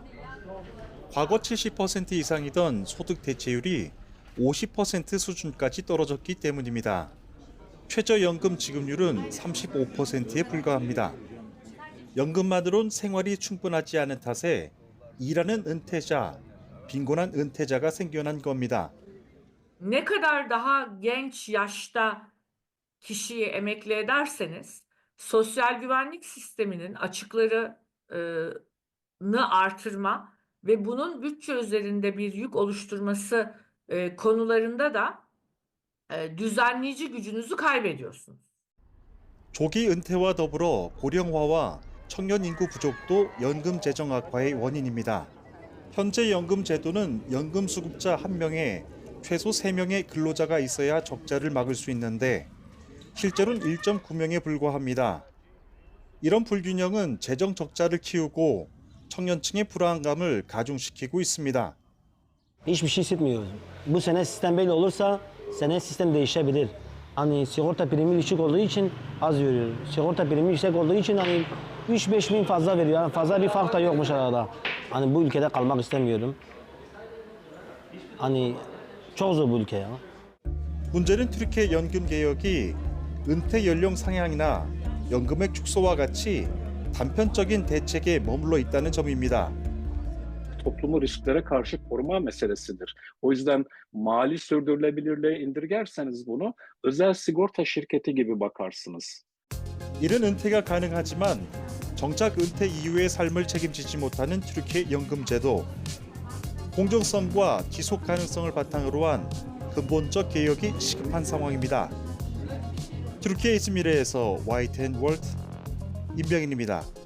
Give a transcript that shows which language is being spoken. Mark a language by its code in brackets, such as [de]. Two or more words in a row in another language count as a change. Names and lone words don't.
[ko] 과거 70% 이상이던 소득 대체율이 50% 수준까지 떨어졌기 때문입니다. 최저연금 지급률은 35%에 불과합니다. 연금만으론 생활이 충분하지 않은 탓에 일하는 은퇴자, 빈곤한 은퇴자가 생겨난 겁니다. [tr] Ne kadar daha genç yaşta kişiyi emekli ederseniz sosyal güvenlik sisteminin açıklarını artırma ve bunun bütçe üzerinde bir yük oluşturması konularında da düzenleyici gücünüzü kaybediyorsunuz. [ko] 조기 은퇴와 더불어 고령화와 청년 인구 부족도 연금 재정 악화의 원인입니다. 현재 연금 제도는 연금 수급자 1명에 최소 3명의 근로자가 있어야 적자를 막을 수 있는데 실제로는 1.9명에 불과합니다. 이런 불균형은 재정 적자를 키우고 청년층의 불안감을 가중시키고 있습니다. [tr] Hiçbir şey hissetmiyoruz. Bu sene sistem böyle olursa sene sistem değişebilir. Hani sigorta primi düşük olduğu için az veriyor. Sigorta primi yüksek olduğu için hani 3-5 bin fazla veriyor. Yani fazla bir fark da yokmuş arada. Hani bu ülkede kalmak istemiyorum. Hani çok zor bu ülke ya. [ko] 문제는 튀르키예 연금 개혁이 은퇴 연령 상향이나 연금액 축소와 같이 단편적인 대책에 머물러 있다는 점입니다. [tr] Toplumu risklere karşı koruma meselesidir. O yüzden mali sürdürülebilirliğe indirgerseniz bunu özel sigorta şirketi gibi bakarsınız. [ko] 이른 은퇴가 가능하지만 정작 은퇴 이후의 삶을 책임지지 못하는 튀르키예 연금 제도. 공정성과 지속 가능성을 바탕으로 한 근본적 개혁이 시급한 상황입니다. 튀르키예 이즈미르에서 YTN 월드 임병인입니다.